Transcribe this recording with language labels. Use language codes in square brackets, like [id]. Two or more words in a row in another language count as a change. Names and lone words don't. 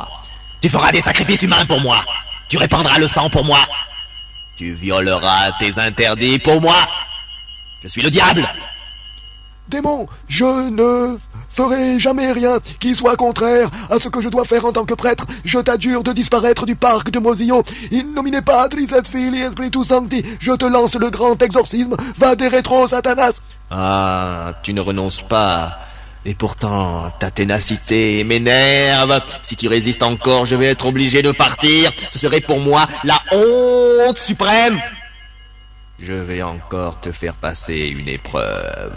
[fr] Tu feras des sacrifices humains pour moi. Tu répandras le sang pour moi. Tu violeras tes interdits pour moi. Je suis le diable. Démon, je ne ferai jamais rien qui soit contraire à ce que je dois faire en tant que prêtre. Je t'adjure de disparaître du parc de Mozio. [la] In nomine Patris et Filii et Spiritus Sancti. [fr] Je te lance le grand exorcisme. [la] Va des rétro, Satanas. [fr] Ah, tu ne renonces pas. Et pourtant, ta ténacité m'énerve. Si tu résistes encore, je vais être obligé de partir. Ce serait pour moi la honte suprême. Je vais encore te faire passer une épreuve.